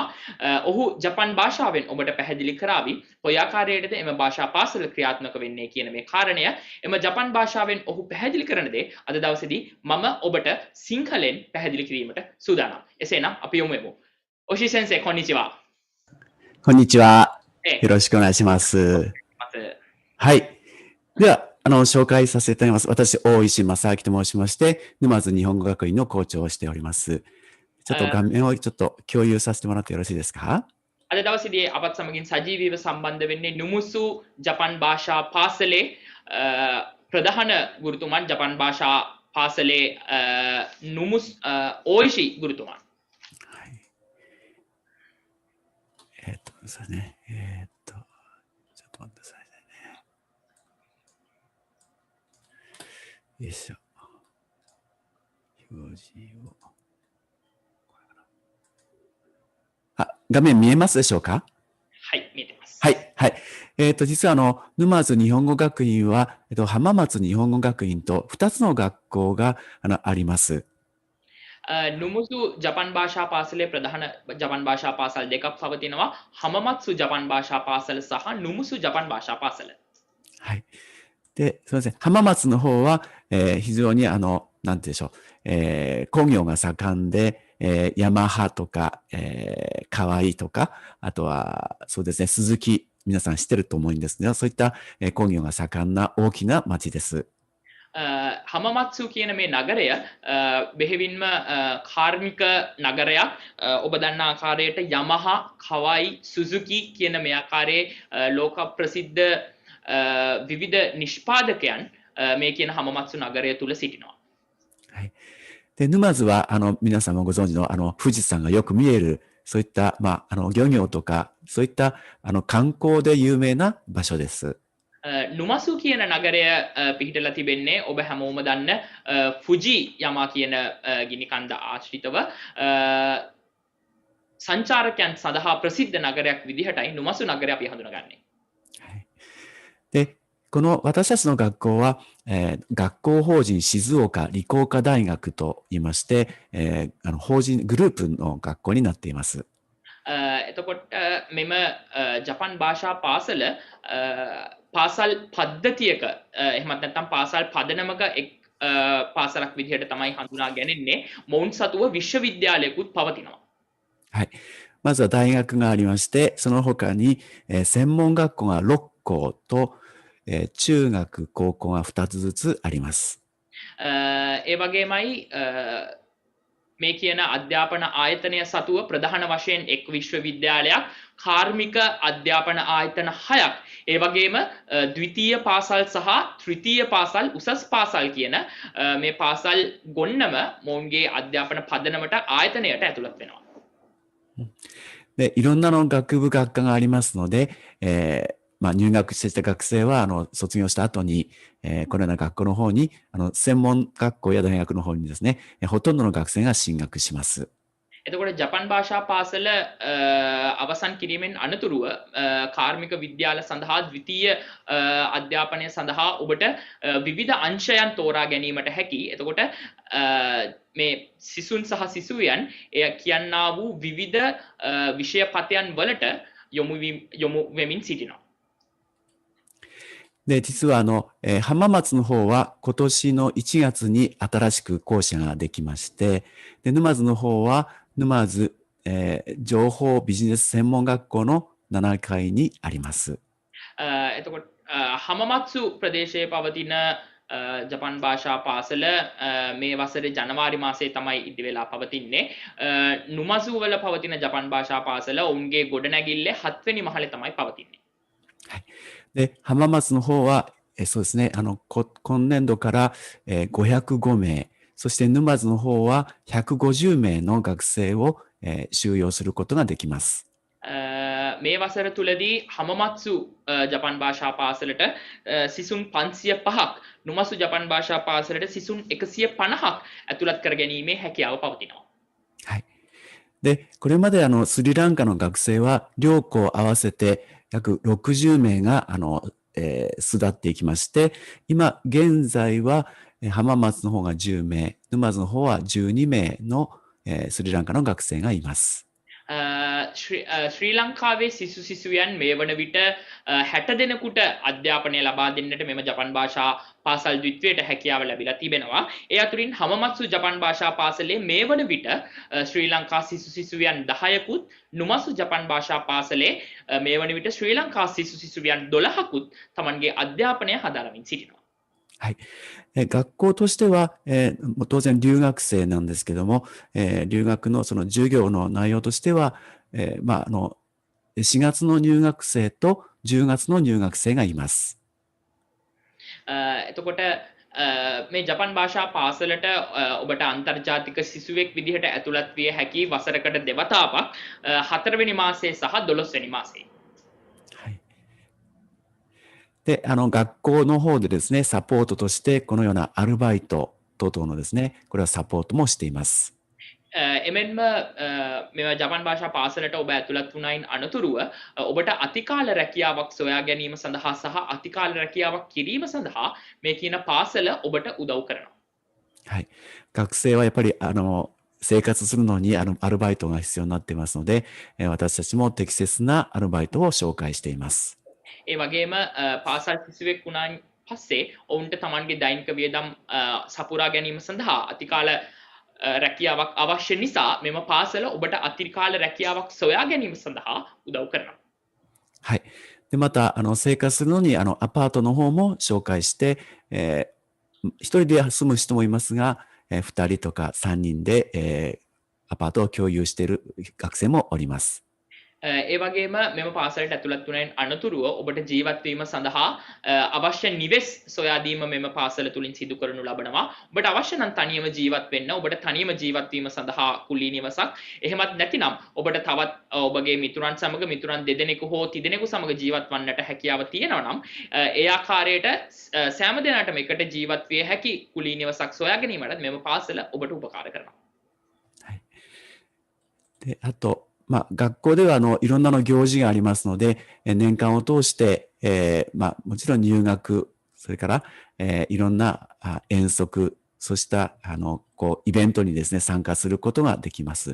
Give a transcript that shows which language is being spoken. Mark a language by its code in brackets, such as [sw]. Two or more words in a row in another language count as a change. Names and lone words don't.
[si] ඔහු ජපන් භාෂාවෙන් ඔබට පැහැදිලි කරાવી කොයි ආකාරයකටද එම භාෂා පාසල ක්‍රියාත්මක වෙන්නේ කියන මේ කාරණය. එම ජපන් භාෂාවෙන් ඔහු පැහැදිලි කරන දේ අද දවසේදී මම ඔබට සිංහලෙන් පැහැදිලි කිරීමට සූදානම්. එසේනම් අපි යමු එමු. ඕෂි [ja] 先生こんにちは. こんにちは。よろしくお願いします。はい。では、紹介させていただきます。私、大石正明と申しまして、沼津日本語学院の校長をしております。ちょっと画面をちょっと共有させてもらってよろしいですか? [si] අද දවසේදී අපත් සමගින් සජීවීව සම්බන්ධ වෙන්නේ නුමුසු ජපන් භාෂා පාසලේ ප්‍රධාන ගුරුතුමන් ජපන් භාෂා පාසලේ නුමුස් ඕයිෂි ගුරුතුමන්. [ja] ですね。ちょっと待ってくださいね。よいしょ。表示を。画面見えますでしょうか？はい、見えてます。はい、はい。実は沼津日本語学院は、浜松日本語学院と2つの学校があります。 [si] නුමුසු ජපන් භාෂා පාසලේ ප්‍රධාන ජපන් භාෂා පාසල් දෙකක් පවතිනවා. හමමත්සු ජපන් භාෂා පාසල සහ නුමුසු ජපන් භාෂා පාසල. [ja] はい。で、すみません。浜松の方は、非常になんて言うんでしょう、工業が盛んで、ヤマハとか、河合とか、あとは、そうですね、鈴木、皆さん知ってると思うんですが、そういった、工業が盛んな大きな町です。 [si] හමමත්සු කියන මේ නගරය බෙහෙවින්ම කාර්මික නගරයක්. ඔබ දන්න ආකාරයට යමහා, කවයි, සුසුකි කියන මේ ආකාරයේ ලෝක ප්‍රසිද්ධ විවිධ නිෂ්පාදකයන් මේ කියන හමමත්සු නගරය තුල සිටිනවා. [ja] はい。で、沼津は、皆さんもご存知の、富士山がよく見える、そういった、漁業とか、そういった、観光で有名な場所です。 [si] නුමසු කියන නගරය පිහිටලා තිබෙන්නේ ඔබ හැමෝම දන්න ෆුජි යමා කියන ගිනි කන්ද ආශ්‍රිතව සංචාරකයන් සඳහා ප්‍රසිද්ධ නගරයක් විදිහටයි නුමසු නගරය අපි හඳුනගන්නේ. [ja] はい。で、この私たちの学校は、学校法人静岡理工科大学と言いまして、法人グループの学校になっています。 [si] එතකොට මෙම ජපන් භාෂා පාසල පාසල් පද්ධතියක එහෙමත් නැත්නම් පාසල් පදනමක එක් පාසලක් විදිහට තමයි හඳුනා ගැනෙන්නේ. මොවුන් සතුව විශ්වවිද්‍යාලයකුත් පවතිනවා. [ja] はい。まずは大学がありまして、その他に、専門学校が6校と、中学、高校が2つずつあります。 [si] ඒ වගේමයි මේ කියන අධ්‍යාපන ආයතනය සතුව ප්‍රධාන වශයෙන් එක් විශ්වවිද්‍යාලයක්, කාර්මික අධ්‍යාපන ආයතන 6ක්, ඒ වගේම ද්විතීය පාසල් සහ තෘතීය පාසල්, උසස් පාසල් කියන මේ පාසල් ගොන්නම මොවුන්ගේ අධ්‍යාපන පදනමට ආයතනයට ඇතුළත් වෙනවා. [ja] で、いろんな学部学科がありますので、入学してきた学生は、卒業した後に、このような学校の方に、専門学校や大学の方にですね、ほとんどの学生が進学します。 [si] එතකොට ජපන් භාෂා පාසල අවසන් කිරීමෙන් අනතුරුව කාර්මික විද්‍යාල සඳහා ද්විතීය අධ්‍යාපනය සඳහා ඔබට විවිධ අංශයන් තෝරා ගැනීමට හැකි. එතකොට මේ සිසුන් සහ සිසුවියන් එය කියන්නා වූ විවිධ විෂය පතයන් වලට යොමු වෙමින් සිටිනවා. [ja] で、実は浜松の方は今年の1月に新しく校舎ができまして、で、沼津の方は沼津、情報ビジネス専門学校の7階にあります。 [si] එතකොට හමමත්සු ප්‍රදේශයේ පවතින ජපන් භාෂා පාසල මේ වසරේ ජනවාරි මාසයේ තමයි ඉදි වෙලා පවතින්නේ. නුමසු වල පවතින ජපන් භාෂා පාසල ඔවුන්ගේ ගොඩනැගිල්ලේ 7 වෙනි මහලේ තමයි පවතින්නේ. [ja] はい。で、浜松の方は、そうですね、今年度から、505名、そして沼津の方は150名の学生を、収容することができます。 [si] මේ වසර තුලදී හමමත්සු ජපන් භාෂා පාසලට සිසුන් 505ක්, නුමසු ජපන් භාෂා පාසලට සිසුන් 150ක් ඇතුළත් කර ගැනීමේ හැකියාව පවතිනවා. [ja] はい。で、これまでスリランカの学生は両校合わせて約60名が巣立っていきまして、今現在は浜松の方が10名、沼津の方は12名のスリランカの学生がいます。 [si] ශ්‍රී ලංකාවේ සිසු සිසුවියන් මේ වන විට 60 දෙනෙකුට අධ්‍යාපනය ලබා දෙන්නට මෙම ජපන් භාෂා පාසල් ද්විත්වයට හැකියාව ලැබිලා තිබෙනවා. ඒ අතුරින් හමමත්සු ජපන් භාෂා පාසලේ මේ වන විට ශ්‍රී ලංකා සිසු සිසුවියන් 10කුත්, නුමසු ජපන් භාෂා පාසලේ මේ වන විට ශ්‍රී ලංකා සිසු සිසුවියන් 12කුත් තමන්ගේ අධ්‍යාපනය හදාරමින් සිටිනවා. [ja] はい。学校としては、当然留学生なんですけども、留学のその授業の内容としては、4月の入学生と10月の入学生がいます。 [si] එතකොට මේ ජපන් භාෂා පාසලට ඔබට අන්තර්ජාතික සිසුවෙක් විදිහට ඇතුළත් විය හැකි වසරකට දෙවතාවක් 4 වෙනි මාසයේ සහ 12 වෙනි මාසයේ. [ja] で、学校の方でですね、サポートとして、このようなアルバイト等々のですね、これはサポートもしています。 [si] එමෙන්ම මෙ ජපන් භාෂා පාසලට ඔබ ඇතුළත් වුණයින් අනතුරුව ඔබට අතිකාල රැකියාවක් සොයා ගැනීම සඳහා සහ අතිකාල රැකියාවක් කිරීම සඳහා මේ කියන පාසල ඔබට උදව් කරනවා. [ja] はい。学生はやっぱり、生活するのに、アルバイトが必要になっていますので、私たちも適切なアルバイトを紹介しています。 [si] ඒ වගේම පාසල් සිසුවෙක් වුණාන් පස්සේ ඔවුන්ට තමන්ගේ දෛනික වියදම් සපුරා ගැනීම සඳහා අතිකාල රැකියාවක් අවශ්‍ය නිසා මෙම පාසල ඔබට අතිකාල රැකියාවක් සොයා ගැනීම සඳහා උදව් කරනවා. [ja] はい。で、また、生活するのに、アパートの方も紹介して、一人で住む人もいますが、二人とか三人で、アパートを共有している学生もおります。 [si] ඒ වගේම මෙම පාසලට ඇතුළත් වුණෙන් අනතුරුව ඔබට ජීවත් වීම සඳහා අවශ්‍ය නිවෙස් සොයා දීම මෙම පාසල තුලින් සිදු කරනු ලබනවා. ඔබට අවශ්‍ය නම් තනියම ජීවත් වෙන්න, ඔබට තනියම ජීවත් වීම සඳහා කුලී නිවසක්. එහෙමත් නැතිනම් ඔබට තවත් ඔබගේ මිතුරන් සමග මිතුරන් දෙදෙනෙකු හෝ තිදෙනෙකු සමග ජීවත් වන්නට හැකියාව තියෙනවා නම් ඒ ආකාරයට සෑම දෙනාටම එකට ජීවත් විය හැකි කුලී නිවසක් සොයා ගැනීමට මෙම පාසල ඔබට උපකාර කරනවා. [ja] はい。で、あと、学校ではいろんな行事がありますので、年間を通して、もちろん入学、それから、いろんな遠足、そうした、イベントにですね、参加することができます。